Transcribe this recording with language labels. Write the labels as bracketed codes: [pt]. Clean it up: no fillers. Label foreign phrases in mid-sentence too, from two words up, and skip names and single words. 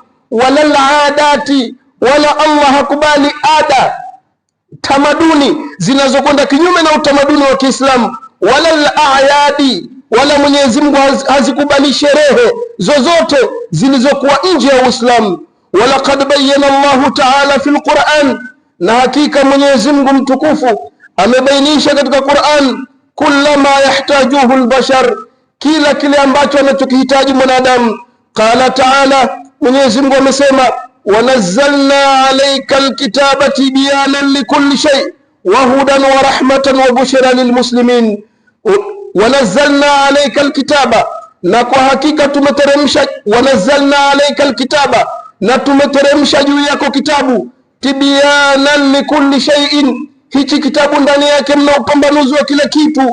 [ar] ولا العادات, [sw] wala Allah hakubali ada, tamaduni zinazokwenda kinyume na utamaduni wa Kiislamu. [ar] ولا الأعياد, [sw] wala Mwenyezi Mungu hazikubali sherehe zozote zilizokuwa nje ya Uislamu. [ar] ولقد بين الله تعالى في القرآن, [sw] na hakika Mwenyezi Mungu mtukufu amebainisha katika Qur'an, [ar] كل ما يحتاجه البشر, [sw] kila kile ambacho anachokihitaji mwanadamu. [ar] قال تعالى, [sw] Mwenyezi Mungu amesema, [ar] ونزلنا عليك الكتاب تبيانا لكل شيء وهدى ورحمة وبشرى للمسلمين. ونزلنا عليك الكتاب, [sw] na kwa hakika tumeteremsha. [ar] ونزلنا عليك الكتاب, [sw] na tumeteremsha juu yako kitabu. [ar] تبيانا لكل شيء, [sw] hichi kitabu ndani yake mna upambanuzi wa kila kitu.